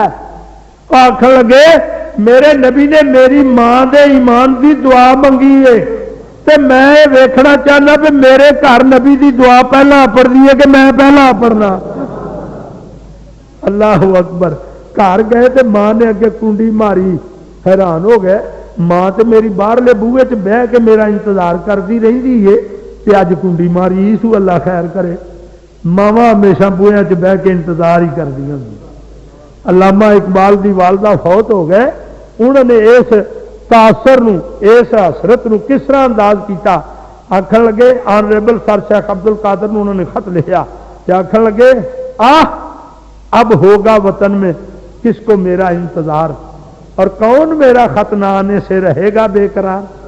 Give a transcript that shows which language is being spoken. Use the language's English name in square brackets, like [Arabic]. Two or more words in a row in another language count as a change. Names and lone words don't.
[Punjabi] آخر لگے میرے نبی نے میری ماں دے ایمان دی دعا منگی ہے تے میں ویکھنا چاہنا کہ میرے گھر نبی دی دعا پہلا پڑھنی ہے کہ میں پہلا پڑھنا؟ اللہ اکبر۔ گھر گئے تے ماں نے اگے کنڈی ماری، حیران ہو گئے، ماں تے میری باہرلے بوہے چ بہ کے میرا انتظار کرتی رہی ہے تے اج کنڈی ماری سو، اللہ خیر کرے۔ ماواں ہمیشہ بوہے چ بہ کے انتظار ہی کردیاں۔ علامہ اقبال دی والدہ فوت ہو گئے، انہوں نے اس تاثر نو، اس حسرت نو کس طرح انداز کیتا؟ آخر لگے [Urdu] آنریبل سر شیخ عبد القادر نے انہوں نے خط لکھا کہ [Punjabi] آخر لگے [Urdu] اب ہوگا وطن میں کس کو میرا انتظار، اور کون میرا خط نہ آنے سے رہے گا بے قرار۔